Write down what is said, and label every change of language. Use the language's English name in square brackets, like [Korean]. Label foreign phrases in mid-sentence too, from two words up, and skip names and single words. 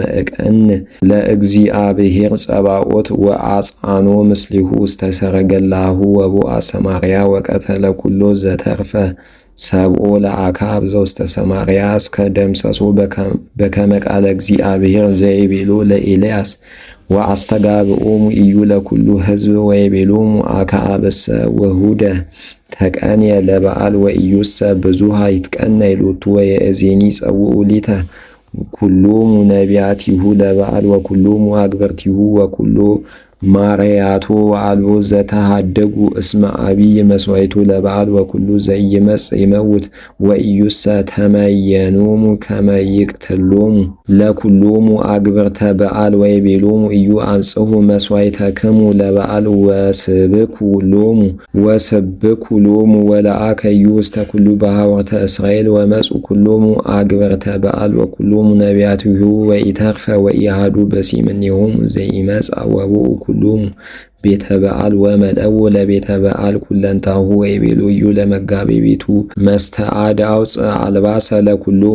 [Geez] እቀን ለእግዚአብሔር ጸባኦት ወአጽአኖ ምስሊሁ ውስተ ሰረገላሁ ወቦአ ሰማርያ ወቀተለ ኩሎ ዘተርፈ ሰብኦ ለአክዓብ ዘውስተ ሰማርያ እስከ ደምሰሶ በከመ ቃለ እግዚአብሔር ዘይቤሎ ለኤልያስ ወአስተጋብኦሙ ኢዩ ለኩሉ ሕዝብ ወይቤሎሙ አክዓብሰ ወሁደ ተቀንየ ለበዓል ወኢዩሰ ብዙኃ ይትቀነይ ሎቱ ወየእዜኒ ጸውዑ ሊተ ኩሎሙ ነቢያቲሁ ለበዓል ወኩሎሙ አግበርቲሁ ወኩሎ ማርያቶ ወአልቦ ዘተሃደጉ እስመ አብይ መስዋዕቱ ለበዓል ወኩሉ ዘኢይመጽእ ይመውት ወኢዩሰ ተመየኖሙ ከመ ይቅትሎሙ ለኩሎሙ አግብርተ በዓል ወይቤሎሙ ኢዩ አንጽሑ መስዋዕተክሙ ለበዓል ወስብኩ ሎሙ ወለአከ ኢዩ ውስተ ኩሉ ባሕወርተ እስራኤል ወመጹ ኩሎሙ አግብርተ በዓል ወኩሎሙ ነቢያቲሁ ወኢተርፈ ወኢአሐዱ በሲምኔሆሙ ዘኢመጽአ ወቦኡ ኩሎሙ ቤተ በዓል ወመልአው ለቤተ በዓል ኩለንታሁ ወይቤሉ እዩ ለመጋቤ ቤቱ መስተአድ አውፅእ አልባሰ ለኩሎሙ